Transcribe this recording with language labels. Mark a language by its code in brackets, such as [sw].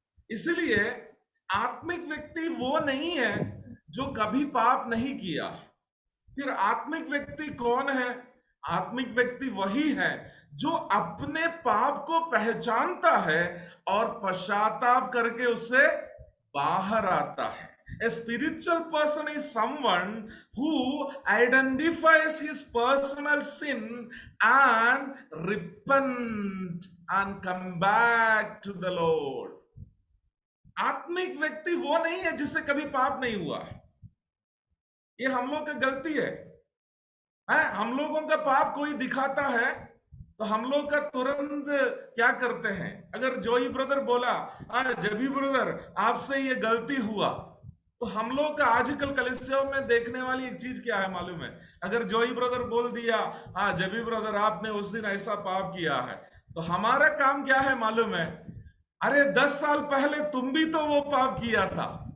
[hi] इसलिए आत्मिक व्यक्ति वो नहीं है जो कभी पाप नहीं किया। फिर आत्मिक व्यक्ति कौन है? आत्मिक व्यक्ति वही है जो अपने पाप को पहचानता है और पश्चाताप करके उससे बाहर आता है। [en] A spiritual person is someone who identifies his personal sin and repent and come back to the Lord. [hi] आत्मिक व्यक्ति वो नहीं है जिससे कभी पाप नहीं हुआ। ये हम लोग की गलती है। हम लोगों का पाप कोई दिखाता है तो हम लोग का तुरंत क्या करते हैं, अगर जोई ब्रदर बोला जबी ब्रदर आपसे ये गलती हुआ, तो हम लोग का आजकल कलीसिया में देखने वाली एक चीज क्या है मालूम है, अगर जोई ब्रदर बोल दिया जबी ब्रदर आपने उस दिन ऐसा पाप किया है, तो हमारा काम क्या है मालूम है, अरे 10 साल पहले तुम भी तो वो पाप किया था।